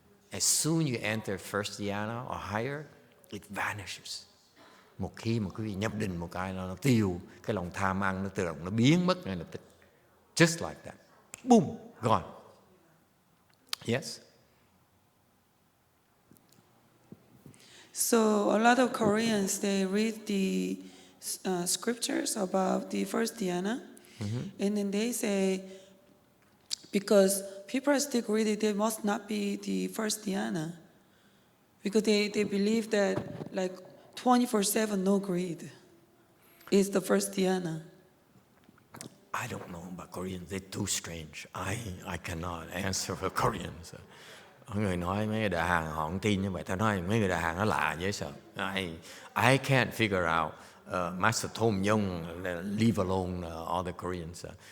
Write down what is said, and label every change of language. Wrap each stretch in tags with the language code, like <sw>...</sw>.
<en>As soon you enter first dhyana or higher, it vanishes.</en> <vi>Một khi mà quý vị nhập định một cái nó tiêu, cái lòng tham ăn nó tự động nó biến mất ngay lập tức.</vi> <en>Just like that. Boom, gone. Yes? So a lot of Koreans, they read the scriptures about the first dhyana, and then they say, because people are still greedy, they must not be the first dhyana, because they believe that like 24/7 no greed is the first dhyana. I don't know about Koreans. They're too strange. I cannot answer for Koreans.</en> <vi>Người nói mấy người Đại Hàn họ không tin như vậy. Tao nói mấy người Đại Hàn nó lạ dễ sợ.</vi> <en>I can't figure out. Master told me, leave alone all the Koreans.</en>